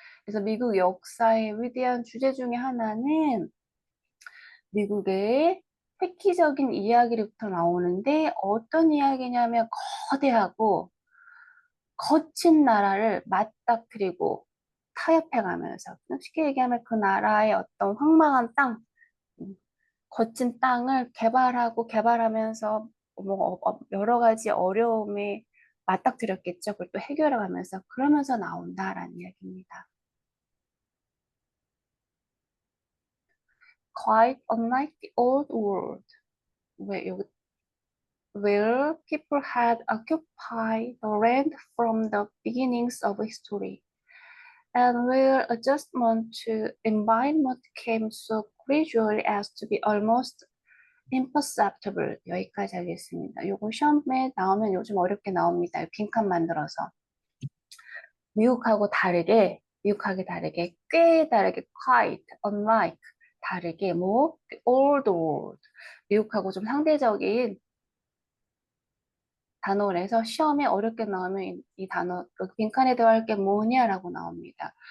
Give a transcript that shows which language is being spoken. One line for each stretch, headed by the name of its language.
Korean: 그래서 미국 역사의 위대한 주제 중에 하나는 미국의 획기적인 이야기부터 나오는데 어떤 이야기냐면 거대하고 거친 나라를 맞닥뜨리고 타협해가면서 쉽게 얘기하면 그 나라의 어떤 황망한 땅, 음, 거친 땅을 개발하고 개발하면서 여러 가지 어려움에 맞닥뜨렸겠죠. 그걸 또 해결해가면서 그러면서 나온다라는 이야기입니다.
English: Quite unlike the old world, where, where people had occupied the land from the beginnings of history, and where adjustment to environment came so gradually as to be almost imperceptible.
Korean: 여기까지 하겠습니다. 요거 시험에 나오면 요즘 어렵게 나옵니다. 빈칸 만들어서. 미국하고 다르게, 꽤 다르게,
English: quite, unlike,
Korean: 다르게,
English: the old world.
Korean: 미국하고 좀 상대적인 단어를 해서 시험에 어렵게 나오면 이 단어, 그 빈칸에 들어갈 게 뭐냐라고 나옵니다.